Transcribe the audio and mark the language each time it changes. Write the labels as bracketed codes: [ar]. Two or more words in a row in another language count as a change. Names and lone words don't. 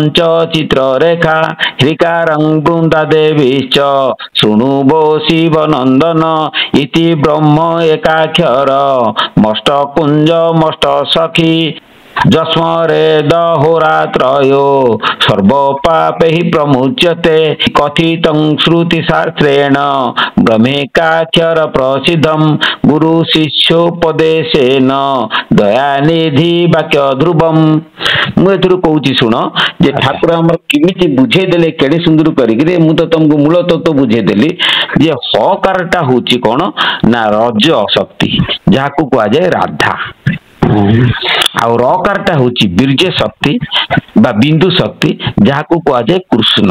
[sa] চ চিত্ররেখা হ্রিকারং বৃন্দা দেবীশ্চ শৃণু বো শিব নন্দন ইতি ব্রহ্ম একাক্ষর মষ্ট কুঞ্জ মষ্ট সখী যস্মরে দহোরাত্রয়ো সর্বপাপে প্রমুচ্যতে কথিতং শ্রুতি শাস্ত্রেণ ব্রহ্মেকাক্ষর প্রসিদ্ধম গুরু শিষ্যোপদেশেন দয়ানিধି ବାକ୍ୟ ଧ୍ରୁବମ। [or] ମୁଁ ଏଥିରୁ କହୁଛି ଶୁଣ ଯେ ଠାକୁର ଆମର କେମିତି ବୁଝେଇଦେଲେ କେଡେ ସୁନ୍ଦର କରିକିରି। ମୁଁ ତ ତମକୁ ମୂଳ ତତ୍ତ୍ୱ ବୁଝେଇଦେଲି ଯେ ହକାରଟା ହଉଛି କଣ ନା ରଜ ଶକ୍ତି, ଯାହାକୁ କୁହାଯାଏ ରାଧା। ଆଉ ରକାରଟା ହଉଛି ବୀର୍ଯ୍ୟ ଶକ୍ତି ବା ବିନ୍ଦୁ ଶକ୍ତି, ଯାହାକୁ କୁହାଯାଏ କୃଷ୍ଣ।